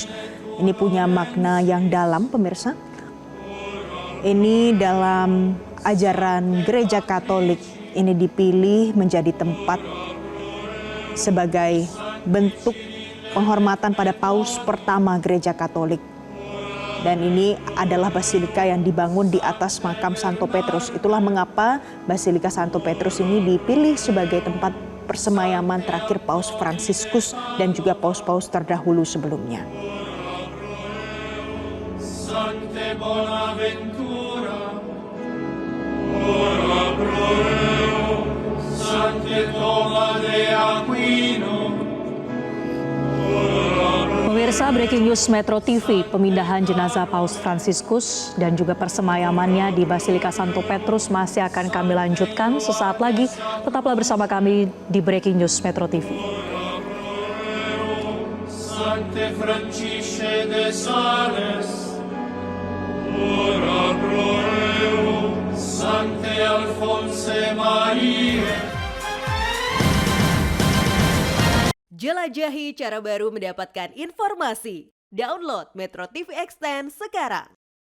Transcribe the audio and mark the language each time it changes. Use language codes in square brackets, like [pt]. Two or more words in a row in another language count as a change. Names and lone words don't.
[id] Ini punya makna yang dalam, pemirsa. Ini dalam ajaran Gereja Katolik, ini dipilih menjadi tempat sebagai bentuk penghormatan pada Paus pertama Gereja Katolik. Dan ini adalah basilika yang dibangun di atas makam Santo Petrus. Itulah mengapa Basilika Santo Petrus ini dipilih sebagai tempat persemayaman terakhir Paus Fransiskus dan juga paus-paus terdahulu sebelumnya. [la] Sancte Bonaventura, ora pro Deo, Sancte Toma de Aquino, [id] Pemirsa [en] Breaking News [id] Metro TV, pemindahan jenazah Paus Fransiskus dan juga persemayamannya di Basilika Santo Petrus masih akan kami lanjutkan sesaat lagi. Tetaplah bersama kami di [en] Breaking News [id] Metro TV. [la] Sancte Francisce de Sales, ora pro Deo, Sancte Alphonse Maria. [id] Jelajahi cara baru mendapatkan informasi. Download Metro TV Extend sekarang.